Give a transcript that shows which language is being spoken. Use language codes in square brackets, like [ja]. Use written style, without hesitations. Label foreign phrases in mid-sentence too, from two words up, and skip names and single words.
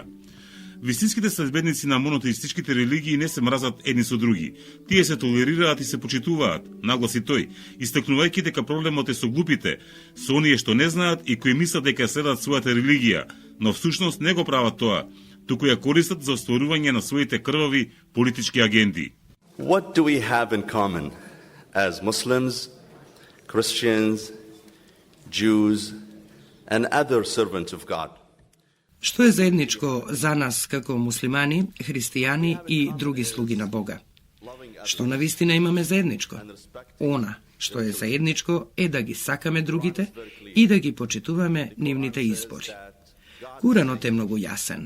[mk] Вистинските следбеници на монотеистичките религии не се мразат едни со други. Тие се толерираат и се почитуваат, нагласи тој, истакнувајќи дека проблемот е со глупите, со оние што не знаат и кои мислат дека следат својата религија, но всушност не го прават тоа, туку ја користат за остварување на своите крвави политички агенди. [en] What do we have in common as Muslims, Christians, Jews and other servants of God? [mk] Што е заедничко за нас како муслимани, христијани и други слуги на Бога? Што навистина имаме заедничко? Она што е заедничко е да ги сакаме другите и да ги почитуваме нивните избори. Куранот е многу јасен.